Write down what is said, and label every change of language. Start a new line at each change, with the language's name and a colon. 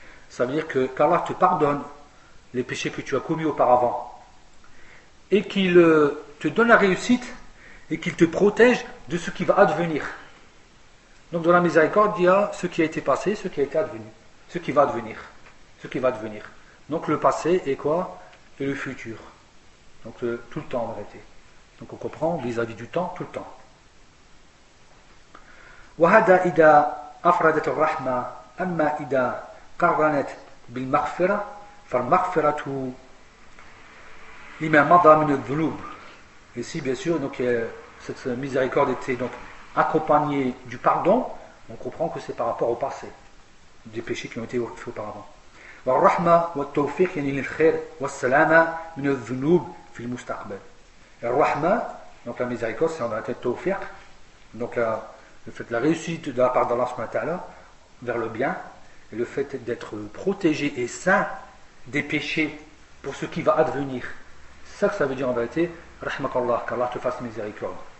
French: Ça veut dire que qu'Allah te pardonne les péchés que tu as commis auparavant et qu'il te donne la réussite et qu'il te protège de ce qui va advenir. Donc, dans la miséricorde, il y a ce qui a été passé, ce qui a été advenu, ce qui va advenir, ce qui va advenir. Donc, le passé et quoi? Et le futur. Donc, tout le temps en vérité. Donc, on comprend vis-à-vis du temps, tout le temps.
Arabic: وهذا إذا أفردت الرحمة أما إذا قرنت بالمغفرة فالمغفرة لما مضى من الذنوب.
French: Ici bien sûr donc cette miséricorde était donc accompagnée du pardon, on comprend que c'est par rapport au passé des péchés qui ont été faits auparavant.
Arabic: والرحمة والتوفيق يعني الخير والسلامة من الذنوب في المستقبل.
French: الرحمة donc la miséricorde c'est en réalité التوفيق donc le fait de la réussite de la part d'Allah subhanahu wa ta'ala vers le bien, et le fait d'être protégé et saint des péchés pour ce qui va advenir. C'est ça que ça veut dire en vérité, Rahmakallah, qu'Allah te fasse miséricorde.